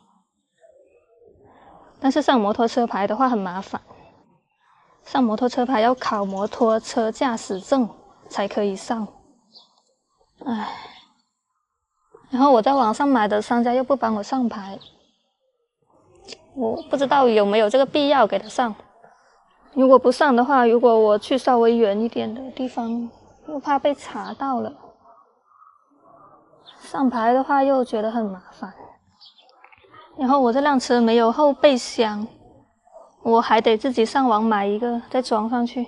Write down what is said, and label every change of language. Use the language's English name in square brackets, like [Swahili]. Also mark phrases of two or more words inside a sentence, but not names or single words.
[Chinese] 但是上摩托車牌的話很麻煩，上摩托車牌要考摩托車駕駛證才可以上。唉，然後我在網上買的商家又不幫我上牌，我不知道有沒有這個必要給他上。如果不上的话，如果我去稍微远一点的地方，又怕被查到了。上牌的话又觉得很麻烦。然后我这辆车没有后备箱，我还得自己上网买一个再装上去。